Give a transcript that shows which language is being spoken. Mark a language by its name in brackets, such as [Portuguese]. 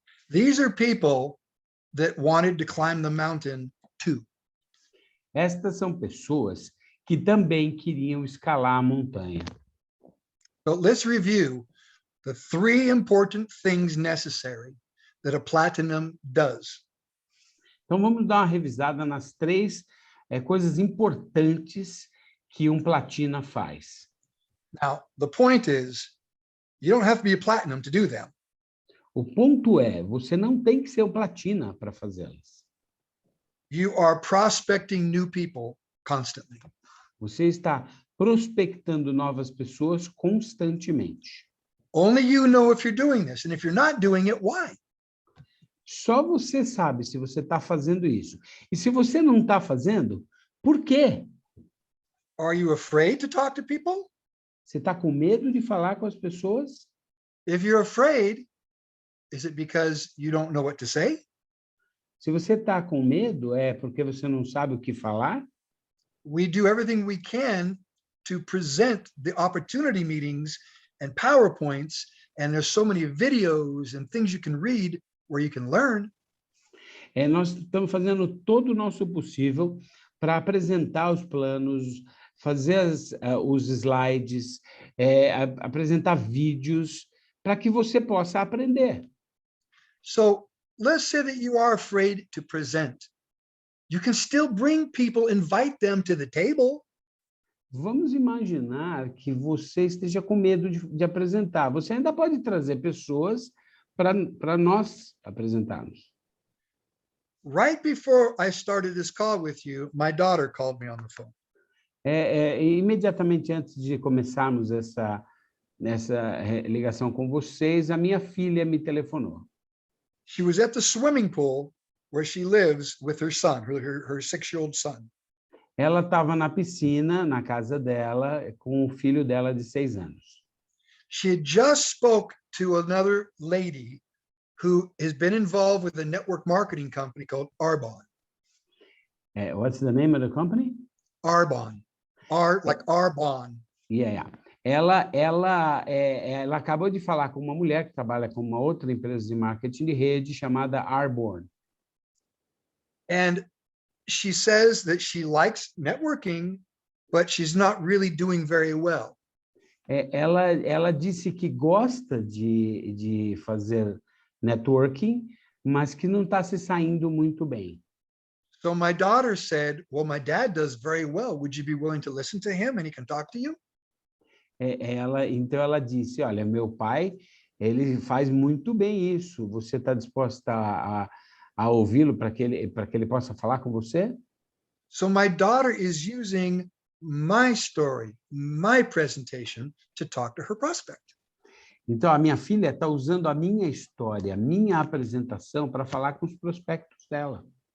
[English] These are people that wanted to climb the mountain too. [Portuguese] Estas são pessoas que também queriam escalar a montanha. [English] So let's review the 3 important things necessary that a platinum does. [Portuguese] Então, vamos dar uma revisada nas 3 coisas importantes que um platina faz. [English] Now, the point is, you don't have to be a platinum to do them. [Portuguese] O ponto é, você não tem que ser o platina para fazê-las. [English] You are prospecting new people constantly. [Portuguese] Você está prospectando novas pessoas constantemente. [English] Only you know if you're doing this, and if you're not doing it, why? [Portuguese] Só você sabe se você está fazendo isso. E se você não está fazendo, por quê? [English] Are you afraid to talk to people? [Portuguese] Você está com medo de falar com as pessoas? [English] If you're afraid, is it because you don't know what to say? [Portuguese] Se você está com medo, é porque você não sabe o que falar? [English] We do everything we can to present the opportunity meetings and PowerPoints, and there's so many videos and things you can read where you can learn. [Portuguese] Nós estamos fazendo todo o nosso possível para apresentar os planos, fazer os slides, apresentar vídeos, para que você possa aprender. [English] So let's say that you are afraid to present. You can still bring people, invite them to the table. [Portuguese] Vamos imaginar que você esteja com medo de apresentar. Você ainda pode trazer pessoas para nós apresentarmos. [English] Right before I started this call with you, my daughter called me on the phone. [Portuguese] Imediatamente antes de começarmos essa ligação com vocês, a minha filha me telefonou. [English] She was at the swimming pool where she lives with her son, her 6-year-old son. [Portuguese] Ela estava na piscina, na casa dela, com o filho dela de 6 anos. [English] She had just spoke to another lady who has been involved with a network marketing company called Arbonne. What's the name of the company? Arbonne. Like Arbonne. Yeah. [Portuguese] Ela acabou de falar com uma mulher que trabalha com uma outra empresa de marketing de rede chamada Arbonne. [English] And she says that she likes networking, but she's not really doing very well. [Portuguese] Ela disse que gosta de fazer networking, mas que não está se saindo muito bem. [English] So my daughter said, well, my dad does very well. Would you be willing to listen to him and he can talk to you? [Portuguese] Então ela disse, olha, meu pai, ele faz muito bem isso. Você está disposta a ouvi-lo para que ele possa falar com você? [English] So my daughter is using my story, my presentation to talk to her prospect. [Portuguese] Então, a minha filha está usando a minha história, a minha apresentação para falar com os prospectos dela.